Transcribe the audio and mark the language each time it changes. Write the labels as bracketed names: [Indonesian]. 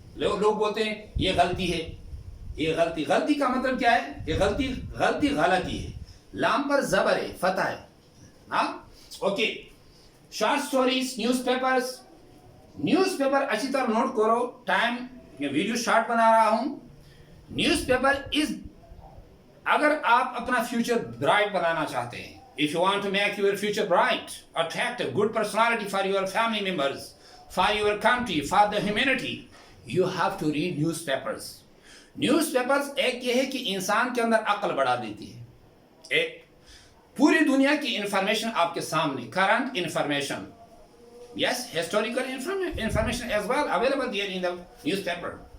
[Urdu] لوگ بولتے ہیں یہ غلطی ہے, یہ غلطی. غلطی کا مطلب کیا ہے کہ غلطی غلطی ہے. لام پر زبر ہے, فتح ہے. ہاں okay. Short stories, news papers. News paper اچھی طرح نوٹ کرو. ٹائم میں ویڈیو شارٹ بنا رہا ہوں. نیوز پیپر از, اگر آپ اپنا فیوچر برائٹ بنانا چاہتے ہیں, [English] if you want to make your future bright, attract a good personality for your family members, for your country, for the humanity, you have to read newspapers. [Urdu] Newspapers ایک یہ ہے کہ انسان کے اندر عقل بڑھا دیتی ہے. ایک پوری دنیا کی انفارمیشن آپ کے سامنے, current information, [English] yes, historical information as well available there in the newspaper.